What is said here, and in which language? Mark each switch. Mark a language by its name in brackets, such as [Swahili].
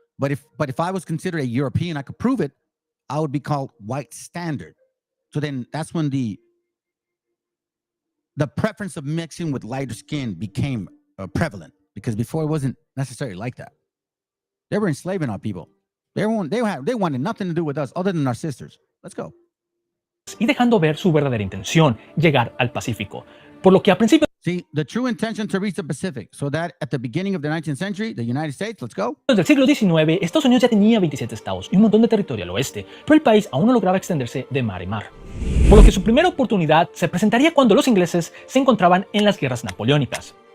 [English] But if I was considered a European, I could prove it, I would be called white standard. So then that's when the the preference of mixing with lighter skin became prevalent, because before it wasn't necessarily like that. They were enslaving our people. They wanted nothing to do with us other than our sisters. Let's go. [Spanish] Y dejando ver su verdadera intención, llegar al Pacífico. Por lo que a principios [English] See, the true intention to reach the Pacific, so that at the beginning of the 19th century, the United States, let's go. [Spanish] del siglo XIX, Estados Unidos ya tenía 27 estados y un montón de territorio al oeste, pero el país aún no lograba extenderse de mar a mar. Por lo que su primera oportunidad se presentaría cuando los ingleses se encontraban en las guerras napoleónicas.